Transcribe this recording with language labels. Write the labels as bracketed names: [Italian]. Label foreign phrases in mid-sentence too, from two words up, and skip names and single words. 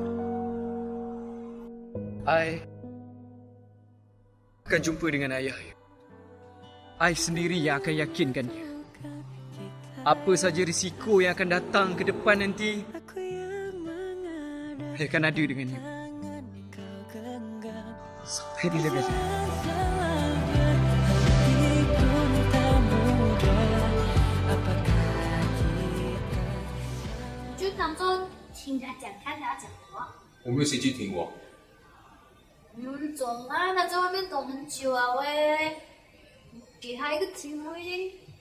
[Malay] I akan jumpa dengan ayah. I sendiri yang akan yakinkan dia. Apa saja risiko yang akan datang ke depan nanti, I akan ada dengan dia. Sampai dia lega. [Chinese] 就当做听他讲，看他讲什么。我没有兴趣听我。总啊，他在外面等很久啊喂，给他一个机会。